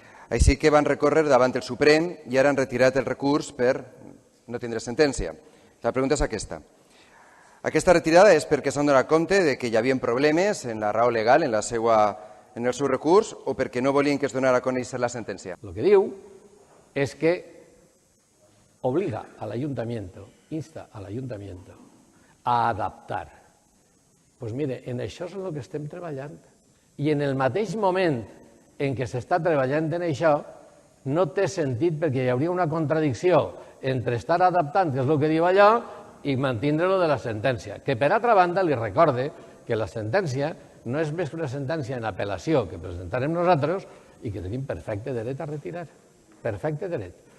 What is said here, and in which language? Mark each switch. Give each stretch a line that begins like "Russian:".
Catalan: Així que van recórrer davant el Suprem i ara han retirat el recurs per no tindre sentència. La pregunta és aquesta. Aquesta retirada és perquè s'han donat compte de que hi havia problemes en la raó legal, en el seu recurs, o perquè no volien que es donara a conèixer la sentència?
Spanish: Lo que diu es que obliga al ayuntamiento, insta al ayuntamiento a adaptar. Pues mire,
Catalan: en això és en el que estem treballant. I en el mateix moment en què s'està treballant en això, no té sentit perquè hi hauria una contradicció entre estar adaptant, que és el que diu allò, i mantindre-lo de la sentència. Que per altra banda li recorde que la sentència no és més que una sentència en apel·lació que presentarem nosaltres i que tenim perfecte dret a retirar. Perfecte dret.